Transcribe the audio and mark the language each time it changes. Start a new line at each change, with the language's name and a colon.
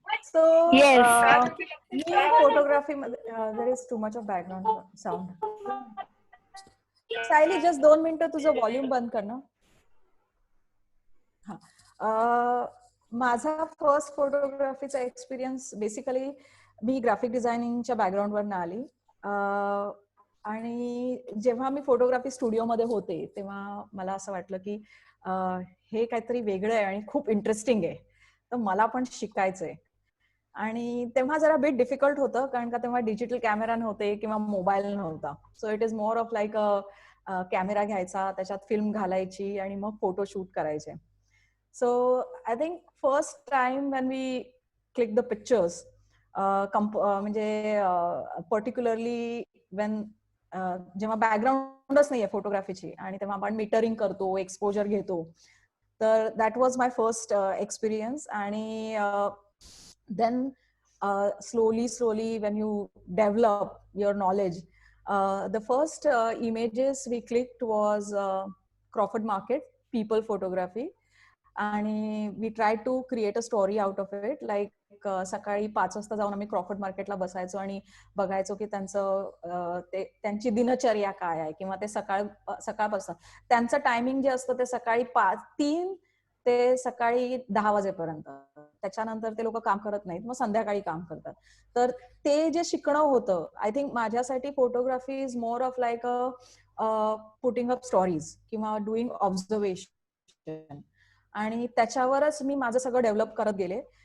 English: So, me photography, there is too much of background sound.
Marathi: Sayali just 2 मिनिटं तुझं volume बंद कर ना. माझा फर्स्ट फोटोग्राफीचा एक्सपिरियन्स बेसिकली मी ग्राफिक डिझायनिंगच्या बॅकग्राऊंडवरून आली, आणि जेव्हा मी फोटोग्राफी स्टुडिओमध्ये होते तेव्हा मला असं वाटलं की हे काहीतरी वेगळं आहे आणि खूप इंटरेस्टिंग आहे, तर मला पण शिकायचंय. आणि तेव्हा जरा बिट डिफिकल्ट होतं, कारण का तेव्हा डिजिटल कॅमेरा नव्हते किंवा मोबाईल नव्हता.
English: so it is more of like
Marathi: camera घ्यायचा, त्याच्यात फिल्म घालायची आणि मग फोटो शूट करायचे.
English: so I think first time when we click the pictures,
Marathi: म्हणजे पर्टिक्युलरली वेन जेव्हा बॅकग्राऊंडच नाहीये फोटोग्राफीची आणि तेव्हा आपण मीटरिंग करतो, एक्सपोजर घेतो, तर
English: That was my first experience. आणि then slowly when you develop your knowledge, the first images we clicked was Crawford Market people photography, and we tried to create a story out of it.
Marathi: Like सकाळी 5 वाजता जाऊन आम्ही Crawford मार्केटला बसायचो आणि बघायचो की त्यांची दिनचर्या काय आहे, किंवा ते सकाळपासून त्यांचं टायमिंग जे असतं ते सकाळी 3 ते सकाळी 10 वाजेपर्यंत. त्याच्यानंतर ते लोक काम करत नाहीत, मग संध्याकाळी काम करतात. तर ते जे शिकणं होतं,
English: I think
Marathi: माझ्यासाठी
English: photography is more of like putting up stories
Marathi: किंवा डुईंग ऑब्झर्वेशन, आणि त्याच्यावरच मी माझं सगळं डेव्हलप करत गेले.